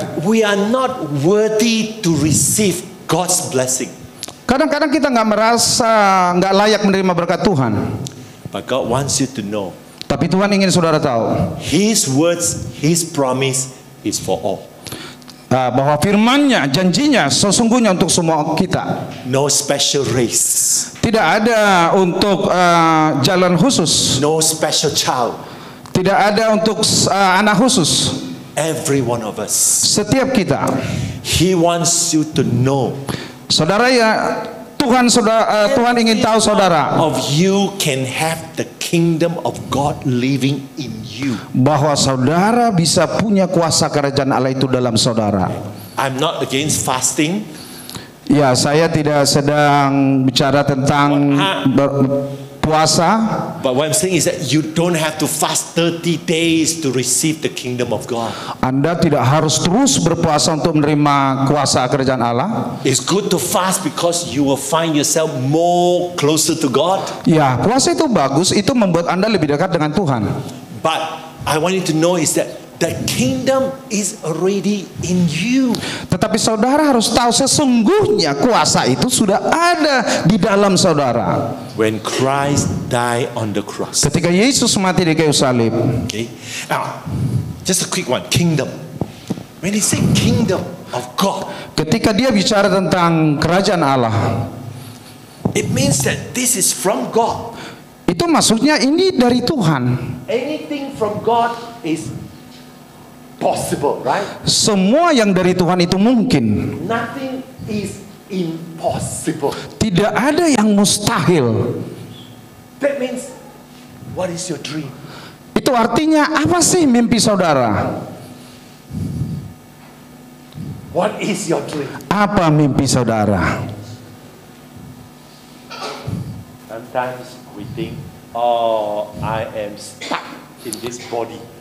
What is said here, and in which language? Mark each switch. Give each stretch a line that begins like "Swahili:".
English: feel we are not worthy to receive God's blessing.
Indonesian: Kadang-kadang kita nggak merasa nggak layak menerima berkat Tuhan.
English: But God wants you to know,
Indonesian: Tapi Tuhan ingin saudara tahu
English: His words, His promise is for all.
Indonesian: bahwa firman-Nya, janjinya sesungguhnya untuk semua kita.
English: No special race,
Indonesian: Tidak ada untuk jalan khusus.
English: no special child.
Indonesian: Tidak ada untuk anak khusus.
English: Every one of us.
Indonesian: Setiap kita.
English: He wants you to know
Indonesian: Saudara, ya Tuhan ingin tahu saudara
English: of you can have the kingdom of God living in you.
Indonesian: bahwa saudara bisa punya kuasa kerajaan Allah itu dalam saudara.
English: I'm not against fasting.
Indonesian: Ya, saya tidak sedang bicara tentang puasa.
English: But what I'm saying is that you don't have to fast 30 days to receive the kingdom of God.
Indonesian: Anda tidak harus terus berpuasa untuk menerima kuasa kerajaan Allah.
English: It's good to fast because you will find yourself more closer to God.
Indonesian: Ya, puasa itu bagus, itu membuat Anda lebih dekat dengan Tuhan.
English: But I want you to know is that the kingdom is already in you.
Indonesian: Tetapi saudara harus tahu sesungguhnya kuasa itu sudah ada di dalam saudara.
English: When Christ died on the cross.
Indonesian: Ketika Yesus mati di kayu salib.
English: Okay. Now, just a quick one. Kingdom. When he say kingdom of God,
Indonesian: Ketika dia bicara tentang kerajaan Allah,
English: it means that this is from God.
Indonesian: itu maksudnya ini dari Tuhan.
English: Anything from God is possible, right?
Indonesian: Semua yang dari Tuhan itu mungkin.
English: Nothing is impossible.
Indonesian: Tidak ada yang mustahil.
English: That means, what is your dream?
Indonesian: Itu artinya apa sih mimpi saudara?
English: What is your dream?
Indonesian: Apa mimpi saudara?
English: Sometimes we think, oh, I am stuck in this body.